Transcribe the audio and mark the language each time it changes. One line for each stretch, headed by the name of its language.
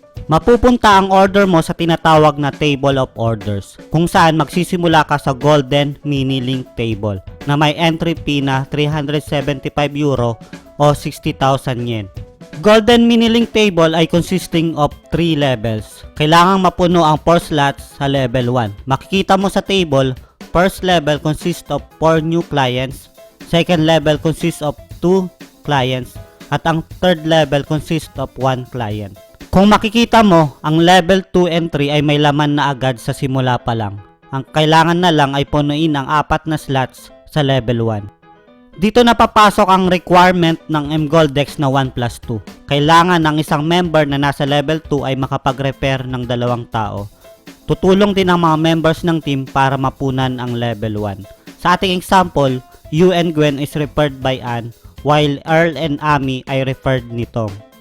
Filipino: Mapupunta ang order mo sa tinatawag na table of orders, kung saan magsisimula ka sa golden mini link table na may entry fee na €375 o 60,000 yen.
English: Golden Mini-Link table ay consisting of 3 levels.
Filipino: Kailangang mapuno ang 4 slots sa level 1. Makikita mo sa table,
English: first level consists of 4 new clients, second level consists of 2 clients, at ang third level consists of 1 client.
Filipino: Kung makikita mo, ang level 2 and 3 ay may laman na agad sa simula pa lang. Ang kailangan na lang ay punuin ang 4 na slots sa level 1. Dito na papasok ang requirement ng mGoldex na 1+2. Kailangan ng isang member na nasa level 2 ay makapag-repair ng 2 tao. Tutulong din ang mga members ng team para mapunan ang level 1. Sa ating
English: example, You and Gwen is referred by Ann, while Earl and Amy ay referred ni Tom.